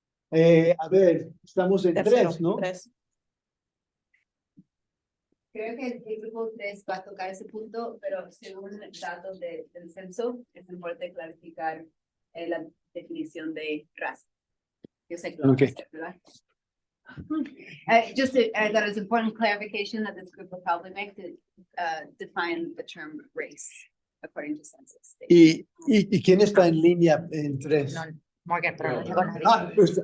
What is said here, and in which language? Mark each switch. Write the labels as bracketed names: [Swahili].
[Spanish] A ver, estamos en 3, ¿no? 3. Creo que el título 3 va a tocar ese punto, pero según datos del censo, es importante clarificar la definición de raza. Yo sé que lo Okay. vamos a hacer, ¿verdad? [English] Just that is important clarification that this group will probably make to define the term race according to census. [Spanish] ¿Y quién está en línea en 3? No, Morgan, pero no llegó nadie.